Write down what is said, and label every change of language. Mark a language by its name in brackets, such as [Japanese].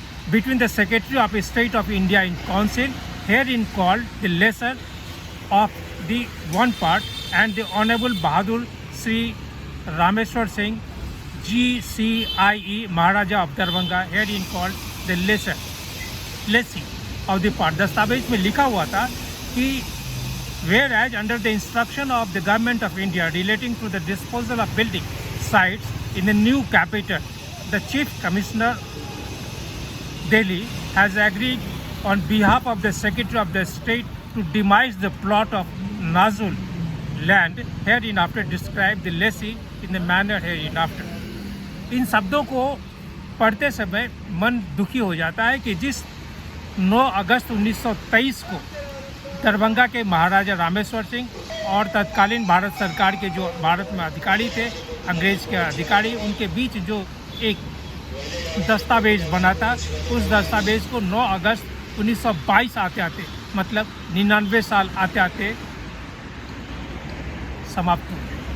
[English] Between the secretary of state of India in council herein called the lessor of the one part and the honourable Bahadur Shri Rameshwar Singh GCIE Maharaja of Darbhanga herein called the lessee of the part. [Hindi] दस्तावेज में लिखा हुआ था कि [English] whereas under the instruction of the government of India relating to the disposal of building sites in the new capital, the chief commissioner Delhi has agreed on behalf of the secretary of the state to demise the plot of Nazul land hereinafter describe the lessee in the manner hereinafter। [Hindi] इन शब्दों को पढ़ते समय मन दुखी हो जाता है कि जिस 9 अगस्त 1923 को दरभंगा के महाराजा रामेश्वर सिंह और तत्कालीन भारत सरकार के जो भारत में अधिकारी थे, अंग्रेज के अधिकारी, उनके बीच जो एक दस्तावेज बना था, उस दस्तावेज को 9 अगस्त 1922 आते मतलब 99 साल आते समाप्त हो गया।